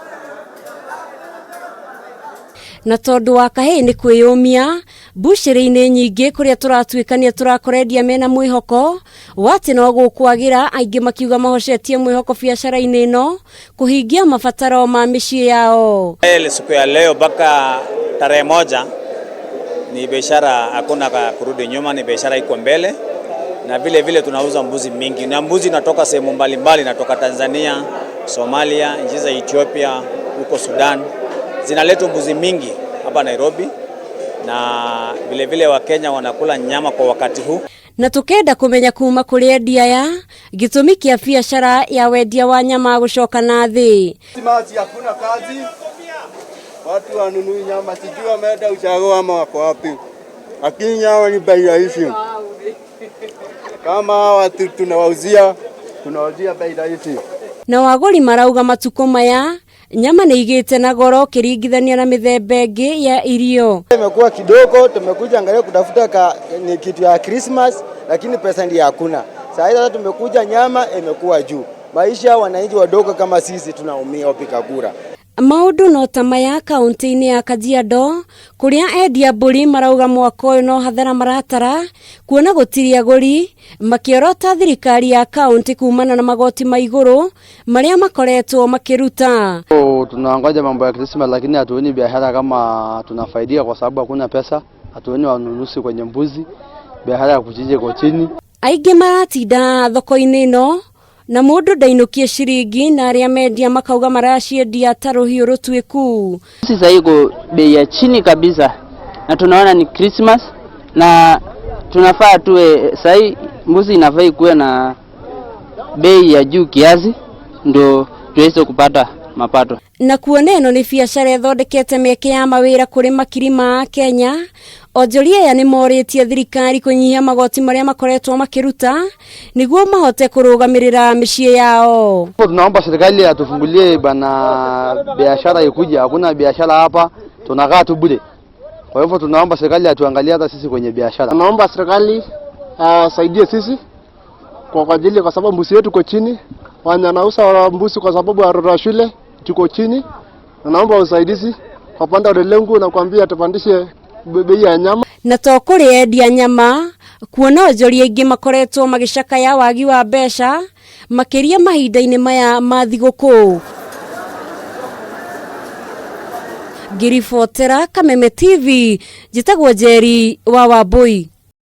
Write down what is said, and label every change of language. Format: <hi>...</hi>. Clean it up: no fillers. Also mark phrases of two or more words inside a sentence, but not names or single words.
<ki>Na tondu wa kahe ni kwiyumia bushiri-ini nyingi kuria turatuikania turakorendia mena mwihoko wati no gukwagira aingi makiuga mahocetie mwihoko biacara-ini ino kuhingia mabataro ma micii yao.</ki> <sw>Siku ya leo mpaka tarehe moja ni biashara, hakuna kurudi nyuma, ni biashara iko mbele, na vile tunauza mbuzi mingi, na mbuzi natoka sehemu mbalimbali, natoka Tanzania, Somalia, nchi za Ethiopia, huko Sudan. Zinaletwa mbuzi mingi hapa Nairobi, na vile wa Kenya wanakula nyama kwa wakati huu.</sw> <ki>Na tukenda kumenya kuma kuri endia ya gitumi kia biashara ya wendia wa nyama gucoka na thi.</ki> <sw>Simazi hakuna kazi, watu wanunui nyama, sijui wameenda ushago ama wako wapi, lakini nyama ni bei rahisi. Kama watu tunawauzia bei rahisi. Na waguri marauga matuko maya nyama ni igite na goro kiringithania na mithemba ingi ya irio. Imekuwa kidogo, tumekuja angalia kutafuta ni kitu ya Christmas, lakini pesa ndiyo hakuna. Sasa tumekuja nyama imekuwa juu. Maisha wananchi wadogo kama sisi tunaumia wapika kura.</sw> <ki>Maundu no tamaya kaunti-ini ya Kajiado kuria endia mburi marauga mwaka uyu no hathara maratara kuona gutiri aguri makiorota thirikari ya kaunti kumana na magoti ma iguru maria makoretwo makiruta.</ki> <sw>Tunaangoja mambo ya Christmas, lakini hatuoni biashara kama tunafaidia kwa sababu hakuna pesa. Hatuoni wanunuzi kwenye mbuzi, biashara ya kuchinja kwa chini.</sw> <ki>Aingi maratinda thoko-ini ino na mundu ndainukie ciringi na aria mendia makauga maraciendia ta ruhiu rutwiku.</ki> <sw>Sasa iko bei ya chini kabisa, na tunaona ni Christmas na tunafaa tuwe sai mbuzi inafaa ikuwe na bei ya juu kiasi ndio tuweze kupata mapato.</sw> <ki>Na kuona ino ni biashara ithondekete mieke ya mawira kuri makiri ma Kenya, onjoria ya ni moritie thirikari kunyihia magoti maria makoretwo makiruta niguo mahote kurugamirira micii yao.</ki> <sw>Tunaomba serikali atufungulie bana biashara ikuje, hakuna biashara hapa, tunakaa tu bure. Kwa hivyo tunaomba serikali atuangalie hata sisi kwenye biashara. Tunaomba serikali saidie sisi kwa ajili, kwa sababu mbuzi yetu iko chini, wanauza mbuzi kwa sababu watoto wa shule tuko chini. Naomba usaidizi kwa pande wa lengo na kuambia tupandishe bei ya nyama.</sw> <ki>Na to kuri endia nyama kuona onjoria ingi makoretwo magicaka ya wagi wa mbeca makiria mahinda-ini maya ma thiguku. Ngiribotera Kameme TV, njitagwo Njeri wa Wambui.</ki>